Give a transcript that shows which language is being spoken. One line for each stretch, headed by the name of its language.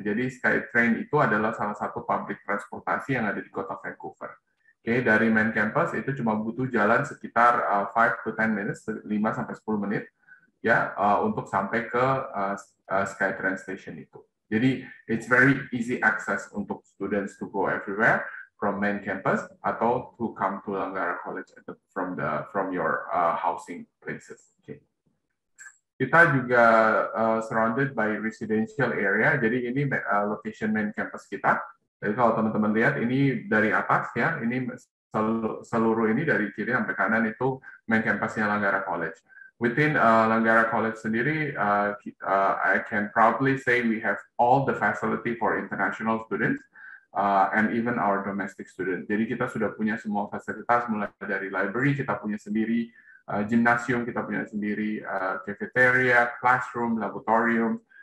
Indonesian: Jadi SkyTrain itu adalah salah satu public transportasi yang ada di kota Vancouver. Okay, dari main campus itu cuma butuh jalan sekitar
English: 5 to 10 minutes,
Indonesian: 5 sampai 10 menit ya untuk sampai ke SkyTrain Station itu.
English: Jadi it's very easy access untuk students to go everywhere from main campus atau to come to Langara College from your housing places. Okay.
Indonesian: Kita juga
English: surrounded by residential area.
Indonesian: Jadi ini location main campus kita. Jadi kalau teman-teman lihat ini dari atas ya, ini seluruh ini dari kiri sampai kanan itu main campusnya Langara College.
English: Within Langara College sendiri, I can proudly say we have all the facility for international students and even our domestic students.
Indonesian: Jadi kita sudah punya semua fasilitas, mulai dari library kita punya sendiri, gymnasium kita punya sendiri, cafeteria, classroom, laboratorium.